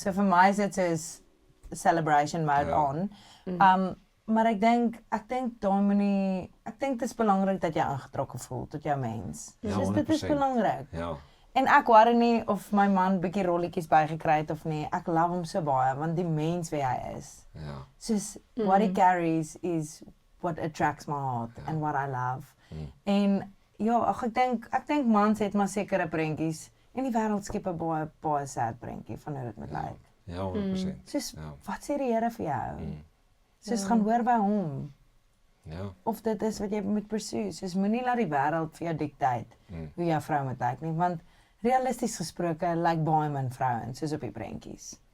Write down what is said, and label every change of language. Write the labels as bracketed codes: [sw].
[af] So vir my is dit soos celebration mode on. Maar ek dink daai moenie ek dink dit is belangrik dat jy aangetrokke voel tot jou mens. Ja, dit is belangrik. Ja. En ek worry nie of my man bietjie rolletjies bygekry het of nie. Ek love hom so baie want die mens wie hy is. Ja. [en] Soos what he carries is what attracts my heart and what I love. [af] En ja, ek dink mans het maar sekere prentjies en die wêreld skep 'n baie sad prentjie van hoe dit moet lyk. Ja, 100%. Soos wat sê die Here vir jou? Soos gaan hoor by hom. Ja. Of dit is wat jy moet pursue. Soos moenie laat die wêreld vir jou dictate hoe jou vrou moet lyk nie, want realisties gesproke lyk baie min vrouens soos op die prentjies.